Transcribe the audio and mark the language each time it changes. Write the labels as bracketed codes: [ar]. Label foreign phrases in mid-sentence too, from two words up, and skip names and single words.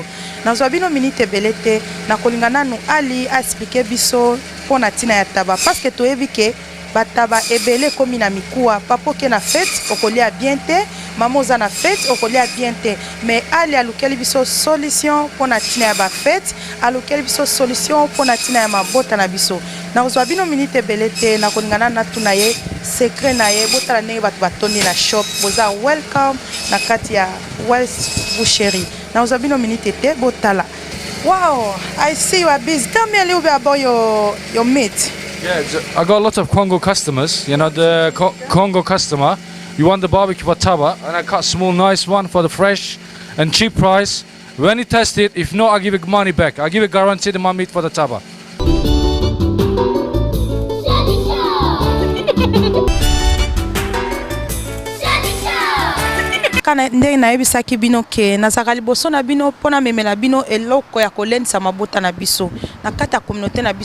[ln] Nazwa bino minute ebele te nakolinga nanu ali expliquer biso mpo na ntina ya taba [fr] parce que [ln] toyebi ke bataba ebele komi na mikuwa papa oke na fete okolia bien te mama oza na fete okolia bien te mais ali alukeli biso solution mpo na ntina ya bafete alukeli biso solution mpo na ntina ya mabota na biso. Nakozwa bino minute ebele te nakolinga nanu natuna ye secret na ye botala ndenge bato batondi na shop boza welcome na kati ya West Boucherie. Nakozwa bino minute te botala. [en] Wow, I see you are busy. Tell me a little bit about your meat. Yeah, I got a lot of Congo customers. You know, the Congo customer, you want the barbecue for taba, and I cut small, nice one for the fresh and cheap price. When you test it, if not, I give you money back. I give you guaranteed my meat for the taba. [ln] Kana ndenge nayebisaki bino ke nazaka liboso na bino mpona memela bino eloko ya kolendisa mabota na biso na kati ya communauté na